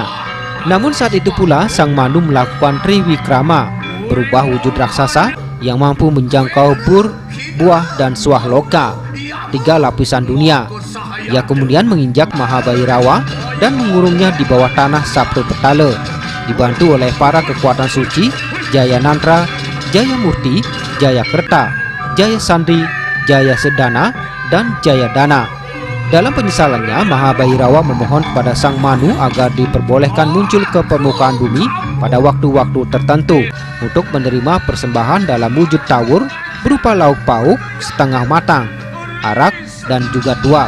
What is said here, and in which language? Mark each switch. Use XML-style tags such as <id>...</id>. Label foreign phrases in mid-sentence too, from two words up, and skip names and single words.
<id>Namun saat itu pula Sang Manu melakukan Triwikrama, berubah wujud raksasa yang mampu menjangkau bur, buah, dan suah loka, 3 lapisan dunia. Ia kemudian menginjak Maha Bhairawa dan mengurungnya di bawah tanah Sabtu Petala, dibantu oleh para kekuatan suci Jaya Nantra, Jaya Murti, Jaya Kerta, Jaya Sandri, Jaya Sedana, dan Jaya Dana. Dalam penyesalannya, Maha Bhairawa memohon kepada Sang Manu agar diperbolehkan muncul ke permukaan bumi pada waktu-waktu tertentu untuk menerima persembahan dalam wujud tawur berupa lauk pauk setengah matang, arak, dan juga tuak.</id>